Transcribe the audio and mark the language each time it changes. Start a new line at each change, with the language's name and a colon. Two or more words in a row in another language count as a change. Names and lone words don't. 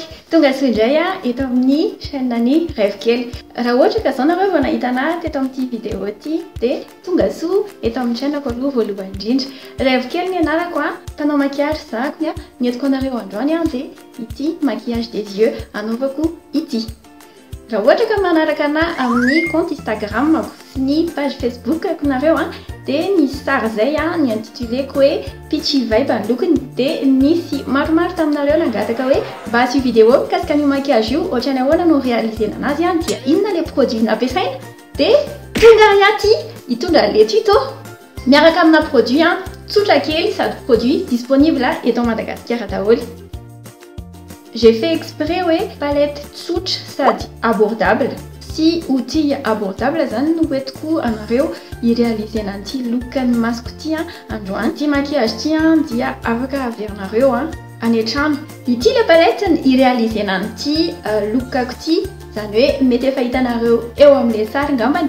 Malagasy: Tonga soa indray eto amin'ny chaîne ny Rêve Kely. Raha ohatra ka zao nareo vao nahita anahy teto amin'ity vidéo ity dia tonga soa eto amin'ny chaîne-ko aloha voalohany indrindra. Rêve Kely ny anarako mpanao maquillage zako nientiko anareo androany dia ity
French: maquillage des yeux
Malagasy: anaovako ity. Raha ohatra ka manaraka anahy amin'ny compte Instagram sy ny page Facebook ko nareo dia nisy sary zay ny intitulé-ko hoe Peachy Vibe ny lokony dia nisy maromaro taminareo nangataka hoe mba asio vidéo mikasika an'io maquillage io ohatrany ahoana no réalisena anazy dia inona
French: le produit
Malagasy: nampiasaina dia tonga iaty hitondra
French: le tuto
Malagasy: miaraka amina produit tsotra kely sady
French: produit disponible
Malagasy: eto Madagascar daholo.
French: J'ai fait exprès palette
Malagasy: tsotra sady
French: abordable. Si outil abordable
Malagasy: zany no hoentiko anareo irealisena an'ity look-ny masoko ity androany. Ity maquillage ity dia afaka averinareo any an-trano. Ity
French: le palette
Malagasy: irealisena an'ity look-ako ity zany hoe mety efa hitanareo eo amin'le sary ngambany.